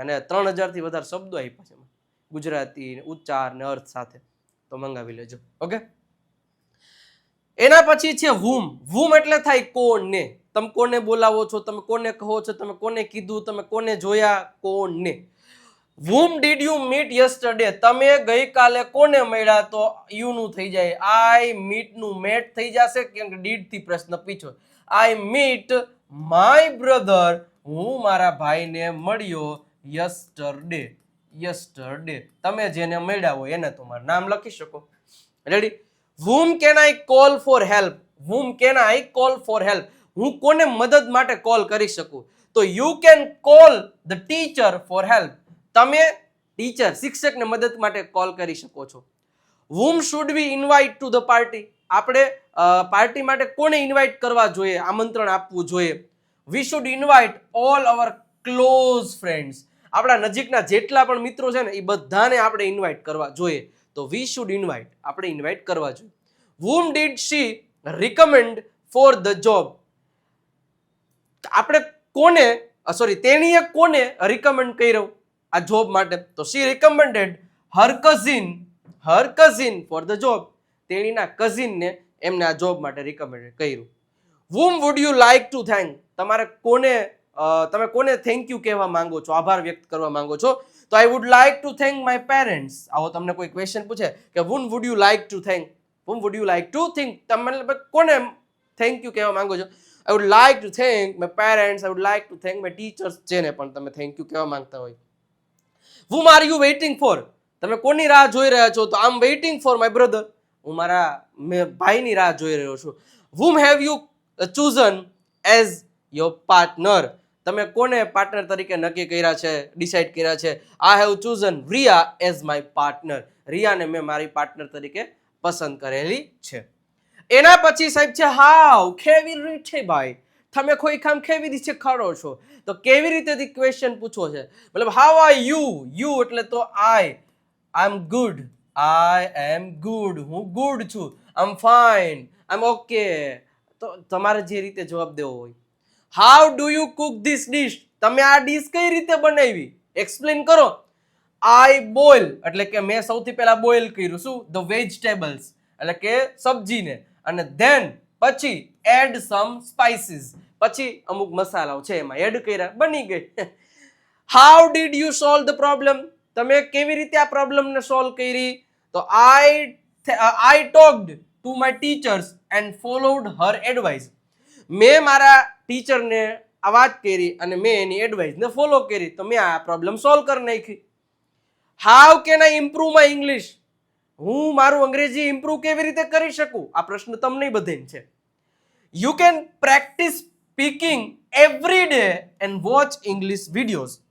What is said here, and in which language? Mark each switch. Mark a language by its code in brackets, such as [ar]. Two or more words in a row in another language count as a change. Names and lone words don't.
[gu] અને 3000 થી વધારે શબ્દો આપ્યા છે ગુજરાતી ઉચ્ચાર ને અર્થ સાથે. તો મંગાવી લેજો. ઓકે. એના પછી છે whom. whom એટલે થાય કોને. તમે કોને બોલાવો છો, તમે કોને કહો છો, તમે કોને કીધું, તમે કોને જોયા, કોને. [en] whom did you meet yesterday? [gu] તમે ગઈકાલે કોને મળ્યા, તો યુ નું થઈ જાય. [en] I meet [gu] નું મેટ થઈ જશે કેમ કે did થી પ્રશ્ન પૂછ્યો. [en] I meet my brother. [gu] હું મારા ભાઈને મળ્યો yesterday. [en] yesterday. [gu] તમે જેને મળ્યા હોય એને તમારું નામ લખી શકો. રેડી. [en] whom can I call for help? whom can I call for help? [gu] હું કોને મદદ માટે કોલ કરી શકું, તો [en] you can call the teacher for help. [gu] તમે ટીચર શિક્ષકને મદદ માટે કોલ કરી શકો છો. [en] whom should we invite to the party? [gu] આપણે પાર્ટી માટે કોને ઇન્વાઇટ કરવા જોઈએ, આમંત્રણ આપવું જોઈએ. [en] we should invite all our close friends. [gu] આપણા નજીકના જેટલા પણ મિત્રો છે ને એ બધાને આપણે ઇન્વાઇટ કરવા જોઈએ. [en] તો we should invite, [gu] આપણે ઇન્વાઇટ કરવા જોઈએ. [en] whom did she recommend for the job? [gu] આપણે કોને તેણીએ કોને રિકમેન્ડ કર્યો આ જોબ માટે, તો [en] she recommended her cousin for the job. [gu] તેણીના કઝિનને એમને આ જોબ માટે રિકમેન્ડ કર્યું. [en] whom would you like to thank? [gu] તમે કોને [en] thank you [gu] કહેવા માંગો છો, આભાર વ્યક્ત કરવા માંગો છો, તો [en] I would like to thank my parents. [gu] આવો તમને કોઈ ક્વેશ્ચન પૂછે કે [en] whom would you like to thank? whom would you like to think? [gu] તમે કોને [en] thank you [gu] કહેવા માંગો છો? [en] I would like to thank my parents. I would like to thank my teachers. [gu] જેને પણ તમે [en] thank you [gu] કહેવા માંગતા હોય. [en] whom are you waiting for? [gu] તમે કોની રાહ જોઈ રહ્યા છો, તો [en] I'm waiting for my brother. [gu] હું મારા ભાઈની રાહ જોઈ રહ્યો છું. [en] whom have you chosen as your partner? [gu] તમે કોને પાર્ટનર તરીકે નક્કી કર્યા છે, ડિસાઈડ કર્યા છે? [en] I have chosen Riya as my partner. [gu] રિયાને મેં મારી પાર્ટનર તરીકે પસંદ કરેલી છે. એના પછી સાહેબ છે હાઉ. કેવી રીતે ભાઈ, તમે કોઈ કામ કેવી રીતે કરો છો, તો કેવી રીતે ક્વેશ્ચન પૂછવો છે. [en] મતલબ how are you. you [gu] એટલે તો [en] I am good. I am good. [gu] હું ગુડ છું. [en] I'm fine. I'm okay. [gu] તો તમારે જે રીતે જવાબ દેવો હોય. [en] How do you cook this dish? [gu] તમે આ ડીશ કઈ રીતે બનાવી, એક્સપ્લેન કરો. [en] I boil [gu] એટલે કે મેં સૌથી પહેલા બોઇલ કર્યું શું, [en] the vegetables [gu] એટલે કે સબ્જીને, અને then પછી [en] add some spices, [gu] પછી અમુક મસાલાઓ છે એમાં એડ કર્યા, બની ગઈ. [en] How did you solve the problem? [gu] તમે કેવી રીતે આ પ્રોબ્લેમને સોલ્વ કરી, તો [en] I talked to my teachers and followed her advice. [gu] મેં મારા ટીચરને આ વાત કરી અને મેં એની એડવાઇસને ફોલો કરી, તો મેં આ [en] problem solve [gu] કરી નાખી. [en] How can I improve my English? [gu] હું મારું અંગ્રેજી ઇમ્પ્રૂવ કેવી રીતે કરી શકું, આ પ્રશ્ન તમને બધાને છે. [en] You can practice speaking every day and watch English videos.